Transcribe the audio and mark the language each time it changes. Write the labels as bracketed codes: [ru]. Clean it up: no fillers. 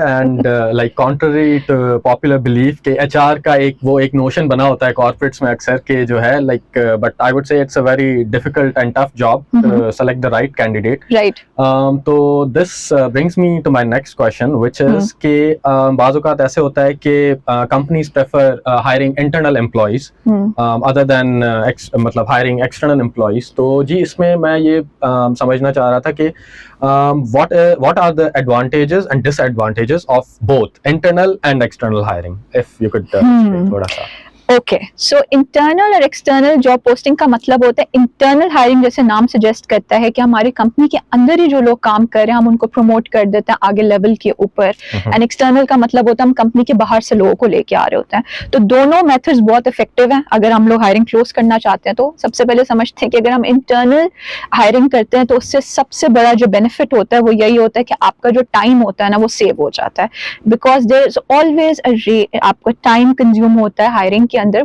[en] and like contrary to popular belief [ur] کہ HR کا ایک نوشن بنا ہوتا ہے کارپوریٹس میں اکثر کہ جو ہے [en] Like, but I would say it's a very difficult and tough job to select the right candidate. Right. تو this brings me to my next question which is [ur] کہ بعض اوقات ایسے ہوتا ہے کہ companies prefer hiring internal employees other دین مطلب hiring external employees. تو جی اس میں میں یہ سمجھنا چاہ رہا تھا کہ [en] what are the advantages and disadvantages of both internal and external hiring, if you could [ur] thoda sa. Okay, so internal اور ایکسٹرنل جاب پوسٹنگ کا مطلب ہوتا ہے انٹرنل ہائرنگ جیسے نام سجیسٹ کرتا ہے کہ ہماری کمپنی کے اندر ہی جو لوگ کام کر رہے ہیں ہم ان کو پروموٹ کر دیتے ہیں آگے لیول کے اوپر. اینڈ ایکسٹرنل کا مطلب ہوتا ہے ہم کمپنی کے باہر سے لوگوں کو لے کے آ رہے ہوتے ہیں. تو دونوں میتھڈز بہت افیکٹو ہیں اگر ہم لوگ ہائرنگ کلوز کرنا چاہتے ہیں. تو سب سے پہلے سمجھتے ہیں کہ اگر ہم انٹرنل ہائرنگ کرتے ہیں تو اس سے سب سے بڑا جو بینیفٹ ہوتا ہے وہ یہی ہوتا ہے کہ آپ کا جو ٹائم ہوتا ہے نا وہ سیو ہو جاتا ہے, [en] because there is always [ur] آپ کا ٹائم کنزیوم ہوتا ہے ہائرنگ کے اندر.